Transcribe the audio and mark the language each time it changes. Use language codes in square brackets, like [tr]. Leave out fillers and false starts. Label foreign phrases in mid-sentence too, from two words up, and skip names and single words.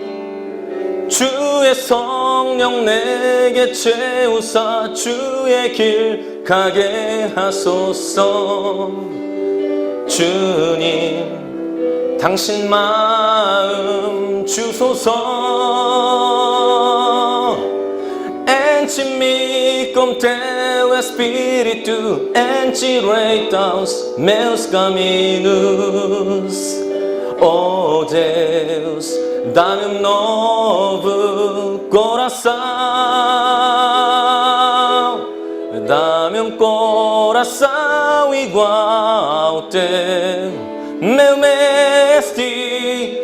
[ko] 주의 성령 내게 채우사 주의 길 가게 하소서. 주님 당신 마음 주소서. [pt] Enche-me com teu Espírito, endireita os meus caminhos. Oh Deus, dá-me novo coração, dá-me coração igual ao teu, meu mestre.